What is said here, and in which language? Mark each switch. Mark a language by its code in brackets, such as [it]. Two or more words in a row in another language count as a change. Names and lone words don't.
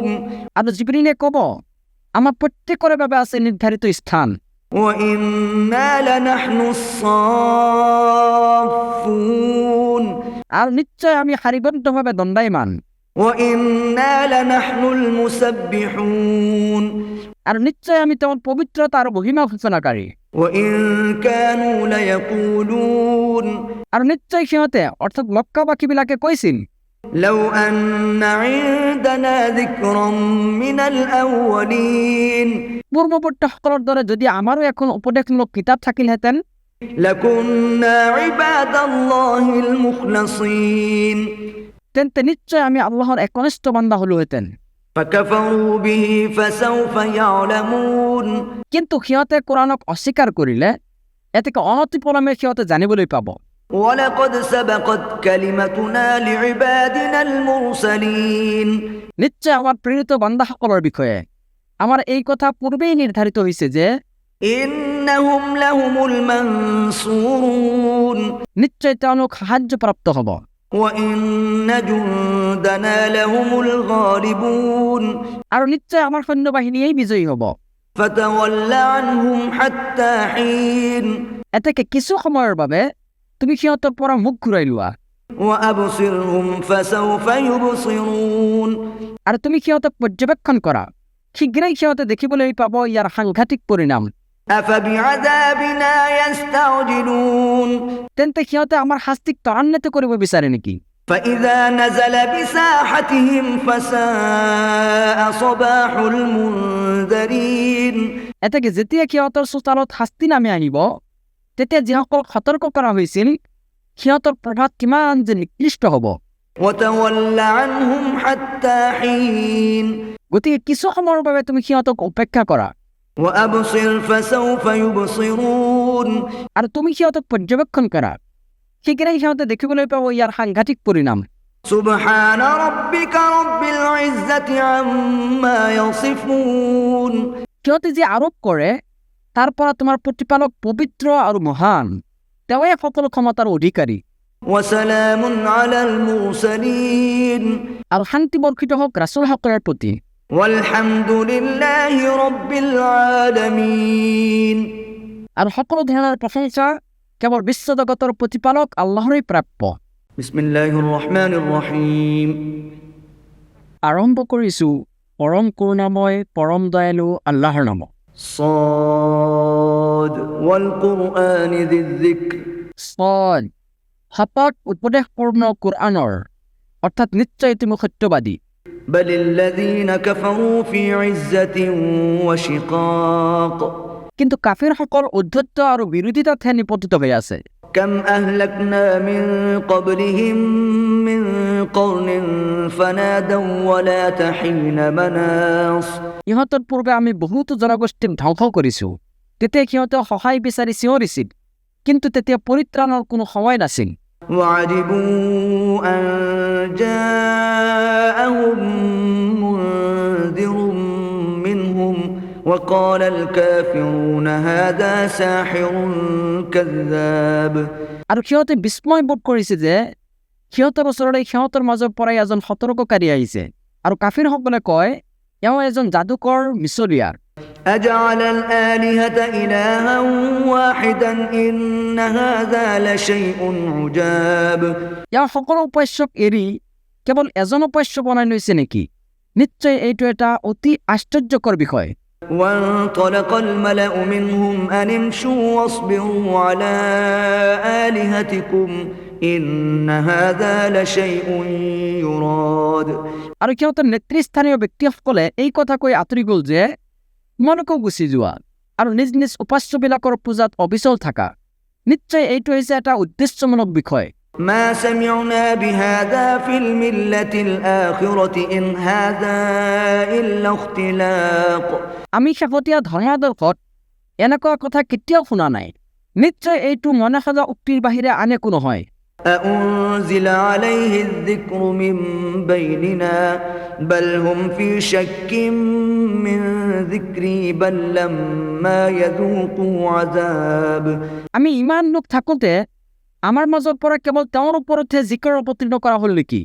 [as] আৰু জিবৰিলে ক'ব, আমাৰ প্ৰত্যেকৰে বাবে আছে নিৰ্ধাৰিত স্থান। [ar] وإنا لنحن الصافون [as] আৰু নিশ্চয় আমি শাৰীবদ্ধভাৱে দণ্ডায়মান। [ar] وإنا لنحن المسبحون [as] আৰু নিশ্চয় আমি তেওঁৰ পবিত্ৰতা আৰু মহিমা ঘোষণাকাৰী। [ar] وإن كانوا ليقولون [as] আৰু নিশ্চয় সিহঁতে অৰ্থাৎ মক্কাবাসীবিলাকে কৈছিল, [ar] لو أن عندنا ذكرا من الأولين [as] পূৰ্বৱৰ্তীসকলৰ দৰে যদি আমাৰো এখন উপদেশমূলক কিতাপ থাকিলহেঁতেন, [ar] لكنا عباد الله المخلصين [as] তেন্তে নিশ্চয় আমি আল্লাহৰ একনিষ্ঠ বান্দা হলোহেঁতেন। [ar] فكفروا به فسوف يعلمون [as] কিন্তু সিহঁতে কোৰাণক অস্বীকাৰ কৰিলে, এতেকে অনতিপলমে সিহঁতে জানিবলৈ পাব। [ar] ولقد سبقت كلمتنا لعبادنا المرسلين [as] নিশ্চয় আমাৰ প্ৰেৰিত বান্দাসকলৰ বিষয়ে আমাৰ এই কথা পূৰ্বেই নিৰ্ধাৰিত হৈছে যে [ar] إنهم لهم المنصورون [as] নিশ্চয় তেওঁলোক সাহায্যপ্ৰাপ্ত হ'ব। [ar] وإن جندنا لهم الغالبون [as] আৰু নিশ্চয় আমাৰ সৈন্যবাহিনীয়েই বিজয়ী হ'ব। [ar] فتول عنهم حتى حين [as] এতেকে কিছু সময়ৰ বাবে তুমি সিহঁতৰ পৰা মুখ ঘূৰাই লোৱা। [ar] وأبصرهم فسوف يبصرون [as] আৰু তুমি সিহঁতক পৰ্যবেক্ষণ কৰা, শীঘ্ৰেই সিহঁতে দেখিবলৈ পাব ইয়াৰ সাংঘাতিক পৰিণাম। [ar] أفبعذابنا يستعجلون [as] তেন্তে সিহঁতে আমাৰ শাস্তিক ত্বৰান্বিত কৰিব বিচাৰে নেকি? [ar] فإذا نزل بساحتهم فساء صباح المنذرين [as] এতেকে যেতিয়া সিহঁতৰ চোতালত শাস্তি নামি আহিব, তেতিয়া যিসকলক সতৰ্ক কৰা হৈছিল সিহঁতৰ প্ৰভাৱ কিমান যে নিকৃষ্ট হ'ব। [ar] وتول عنهم حتى حين [as] গতিকে কিছু সময়ৰ বাবে তুমি সিহঁতক উপেক্ষা কৰা [ar] وأبصر فسوف يبصرون [as] আৰু তুমি সিহঁতক পৰ্যবেক্ষণ কৰা, শীঘ্ৰেই সিহঁতে দেখিবলৈ পাব ইয়াৰ সাংঘাতিক পৰিণাম। [ar] سبحان ربك رب العزة عما يصفون [as] সিহঁতে যি আৰোপ কৰে তাৰ পৰা তোমাৰ প্ৰতিপালক পবিত্ৰ আৰু মহান, তেওঁৱে সকলো ক্ষমতাৰ অধিকাৰী। [ar] وسلام على المرسلين [as] আৰু শান্তি বৰ্ষিত হওক ৰাছুলসকলৰ প্ৰতি। [ar] والحمد لله رب العالمين [as] আৰু সকলো ধৰণৰ প্ৰশংসা কেৱল বিশ্বজগতৰ প্ৰতিপালক আল্লাহৰেই প্ৰাপ্য। [ar] بسم الله الرحمن الرحيم [as] আৰম্ভ কৰিছোঁ পৰম কৰুণাময় পৰম দয়ালু আল্লাহৰ নামত। [ar] صاد والقرآن ذي الذكر [as] ছদ, শপত উপদেশপূৰ্ণ কোৰআনৰ, অৰ্থাৎ নিশ্চয় তুমি সত্যবাদী। [ar] بل الذين كفروا في عزة وشقاق [as] কিন্তু কাফিৰসকল অধ্যত্ত আৰু বিৰোধিতাতহে নিপতিত হৈ আছে। [ar] كم أهلكنا من قبلهم من قرن فنادوا ولا تحين مناص [as] ইহঁতৰ পূৰ্বে আমি বহুতো জনগোষ্ঠীক ধ্বংস কৰিছোঁ, তেতিয়া সিহঁতে সহায় বিচাৰি চিঞৰিছিল, কিন্তু তেতিয়া পৰিত্ৰাণৰ কোনো সময় নাছিল। [ar] وعجبوا أن جاءهم منذر منهم وقال الكافرون هذا ساحر كذاب [as] আৰু সিহঁতে বিস্ময় বোধ কৰিছে যে সিহঁতৰ ওচৰলৈ সিহঁতৰ মাজৰ পৰাই এজন সতৰ্ককাৰী আহিছে, আৰু কাফিৰসকলে কয় এওঁ এজন যাদুকৰ মিছলীয়াৰ। [ar] أجعل الآلهة إلها واحدا إن هذا لشيء عجاب [as] এওঁ সকলো উপাস্যক এৰি কেৱল এজন উপাস্য বনাই লৈছে নেকি? নিশ্চয় এইটো এটা অতি আশ্চৰ্যকৰ বিষয়। [ar] وانطلق الملأ منهم أن امشوا واصبروا على آلهتكم إن هذا لشيء يراد [as] আৰু সিহঁতৰ নেতৃস্থানীয় ব্যক্তিসকলে এই কথা কৈ আঁতৰি গ'ল যে তোমালোকেও গুচি যোৱা আৰু নিজ নিজ উপাস্যবিলাকৰ পূজাত অবিচল থাকা, নিশ্চয় এইটো হৈছে এটা উদ্দেশ্যমূলক বিষয়। [ar] ما سمعنا بهذا في الملة الآخرة إن هذا إلا اختلاق [as] আমি শেহতীয়া ধৰ্মাদৰ্শত এনেকুৱা কথা কেতিয়াও শুনা নাই, নিশ্চয় এইটো মনে সজা উক্তিৰ বাহিৰে আন একো নহয়। [ar] أأنزل عليه الذكر من بيننا بل هم في شك من ذكري بل لما يذوقوا عذاب [as] আমি ইমান লোক থাকোঁতে আমাৰ মাজৰ পৰা কেৱল তেওঁৰ ওপৰতহে জিকৰ অৱতীৰ্ণ কৰা হ'ল নেকি?